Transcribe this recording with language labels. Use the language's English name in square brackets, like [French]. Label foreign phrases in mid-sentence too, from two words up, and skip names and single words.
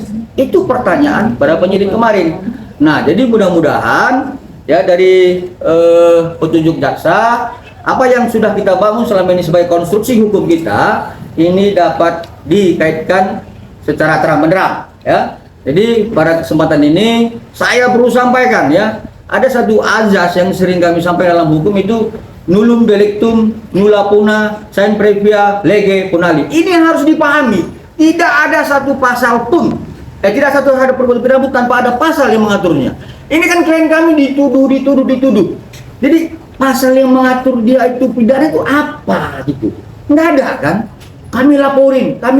[Indonesian] Itu pertanyaan pada penyidik kemarin. Nah, jadi mudah-mudahan ya dari petunjuk jaksa, apa yang sudah kita bangun selama ini sebagai konstruksi hukum kita ini dapat dikaitkan secara terang benderang, ya. Jadi pada kesempatan ini saya perlu sampaikan ya, ada satu azas yang sering kami sampaikan dalam hukum itu [Latin] nullum delictum nulla puna sine previa lege punali. [Indonesian] Ini yang harus dipahami. Tidak ada satu pasal pun, tidak satu ada perbuatan pidana tanpa ada pasal yang mengaturnya. Ini kan klien kami dituduh. Jadi pasal yang mengatur dia itu pidana itu apa gitu? Nggak ada kan? Kami laporin.